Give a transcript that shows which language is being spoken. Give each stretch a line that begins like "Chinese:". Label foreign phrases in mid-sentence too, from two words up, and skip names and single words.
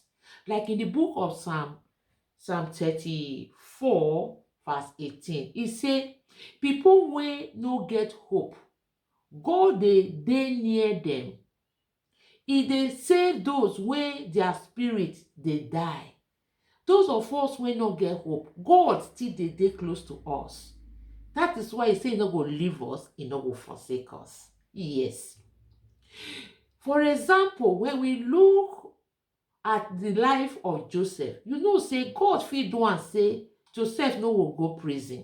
Nigerian Pidgin: Like in the book of Psalm 34 verse 18, it say, people wey no get hope, God dey near them. He dey save those wey their spirit dey die. Those of us wey no get hope, God still dey close to us. That is why he say he no go leave us, he no go forsake us. Yes. For example, when we look at the life of Joseph, you know, say God fit do and say Joseph no will go prison.